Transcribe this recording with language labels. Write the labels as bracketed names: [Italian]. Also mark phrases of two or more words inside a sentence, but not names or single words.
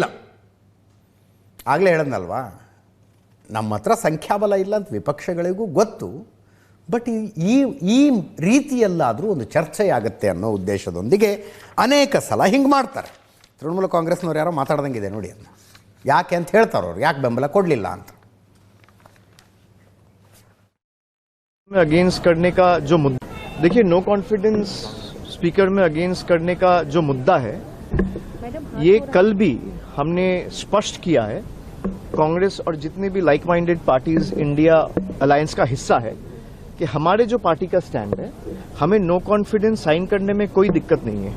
[Kannada] ಆಗಲೇ ಹೇಳದ್ನಲ್ವಾ, ನಮ್ಮ ಹತ್ರ ಸಂಖ್ಯಾಬಲ ಇಲ್ಲ ಅಂತ ವಿಪಕ್ಷಗಳಿಗೂ ಗೊತ್ತು. ಬಟ್ ಈ ರೀತಿಯಲ್ಲಾದರೂ ಒಂದು ಚರ್ಚೆ ಆಗುತ್ತೆ ಅನ್ನೋ ಉದ್ದೇಶದೊಂದಿಗೆ ಅನೇಕ ಸಲ ಹಿಂಗೆ ಮಾಡ್ತಾರೆ. ತೃಣಮೂಲ ಕಾಂಗ್ರೆಸ್ನವ್ರು ಯಾರೋ ಮಾತಾಡ್ದಂಗಿದೆ ನೋಡಿ, ಅದನ್ನು ಯಾಕೆ ಅಂತ ಹೇಳ್ತಾರೆ ಅವ್ರು, ಯಾಕೆ ಬೆಂಬಲ ಕೊಡಲಿಲ್ಲ ಅಂತ. [Hindi] अगेंस्ट करने का जो मुद्दा, देखिए [English] no confidence [Hindi] स्पीकर में अगेंस्ट करने का जो मुद्दा है, ये कल भी हमने स्पष्ट किया है। कांग्रेस और जितने भी [English] like minded parties India alliance [Hindi] का हिस्सा है कि हमारे जो पार्टी का स्टैंड है, हमें [English] no confidence sign [Hindi] करने में कोई दिक्कत नहीं है।